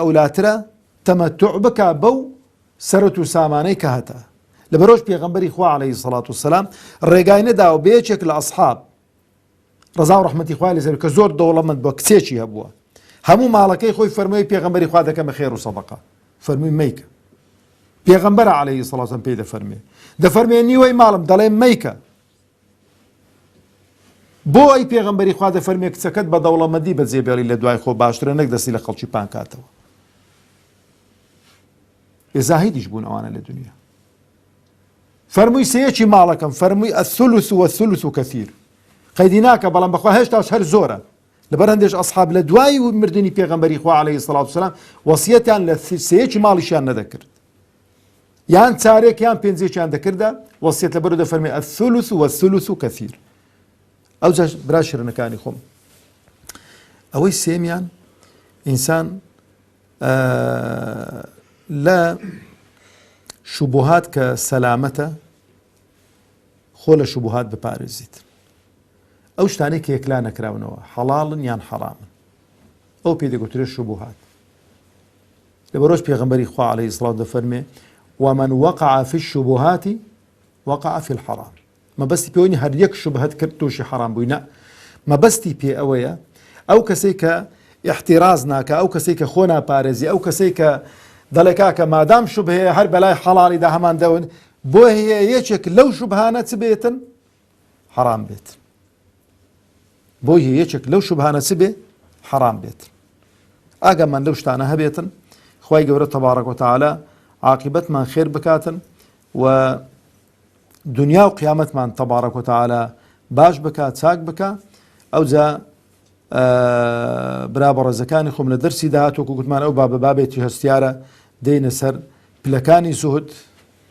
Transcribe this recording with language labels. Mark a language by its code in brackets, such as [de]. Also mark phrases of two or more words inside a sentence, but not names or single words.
[ckb] ئەولاترە تەمەتوع بکە بەو سەرەت و سامانەی کە هەتە لەبەرۆژ پێغەمبەری خوا [ar] عەلەیهی سەڵات وسەلام [ckb] ڕێگای نەداوە بە یەکێک لە ئەسحاب ڕەزا و ڕەحمەتی خوای لەسەر کە زۆر دەوڵەمەند بووە کچێکی هەبووە هەموو ماڵەکەی خۆی فەرمووی پێغەمبەری خوا دەکەمە خێر و سەدەقە فەرمووی مەیکە پێغەمبەر [ar] عەلەیهی سەڵات وسەلام [ckb] پێی دەفەرمێ نیوەی ماڵم دەڵێ مەیکە بۆ ئەی پێغەمبەری خوا دەفەرمێ کچەکەت بە دەوڵەمەندی بەجێبێڵی لە دوای خۆ باشترە نەک دەستی لە خەڵکی پان کاتەوە زاهیدیش بوون ئەوانە لە دنیا فەرمووی سەیەکی ماڵەکەم فەرمووی [ar] الثلث والثلث كثير [ckb] قەیدی ناکە بەڵام بەخوا هێشتاش هەر زۆرە لەبەر هەندێک ئەسحاب لە دوای مردنی پێغەمبەری خوا [ar] عەلەیهی سەڵات وسەلام [ckb] وەسیەتیان لە سەیەکی ماڵیشیان نەدەکرد یان چارێک یان پێنجێکیان دەکردە وەسیەت لەبەرەوە دەفەرمێ [ar] الثلث والثلث كثير [ckb] ئەو جا برا شیرنەکانی خۆم ئەوەی سێمیان ئینسان لە شوبهات کە سەلامەتە خۆ لە شوبهات بپارێزیت ئەو شتانەی کە یەکلا نەکراونەوە حەڵاڵن یان حەرامن ئەو پێی دەگوترێت شوبهات لەبەرۆژ پێغەمبەری خوا [ar] عەلەیهی سەڵات [ckb] دەفەرمێ [ar] ومن وقع في الشبهات وقع في الحرام [ckb] مەبەستی پێوەنی هەر یەک شوبهەت کرد تووشی حەرام بووی نە مەبەستی پێ ئەوەیە ئەو کەسەی کە احتیراز ناکە ئەو کەسەی کە خۆ ناپارێزی ئەو کەسەی کە دەڵێ کاکە مادام شوبهەیە هەر بەلای حەڵاڵیدا هەمان دەون بۆ هەیە یەکێک لەو شوبهانە چ بێتن حەرام بێت بۆ هەیە یەکێک لەو شوبهانە چ بێ حەرام بێت ئاگامان لەو شتانە هەبێتن خوای گەورە [ar] تەبارەک وتەعالە [ckb] عاقبەتمان خێر بکاتن و دنیا و قیامەتمان [ar] تەبارەک وتەعالە [ckb] باش بکات چاک بکە ئەو جا برا بەڕێزەکانی خۆم لە دەرسی داهاتوەکو گوتمان ئەو بابێتی هەستیارە دێنە سەر پلەکانی زوهد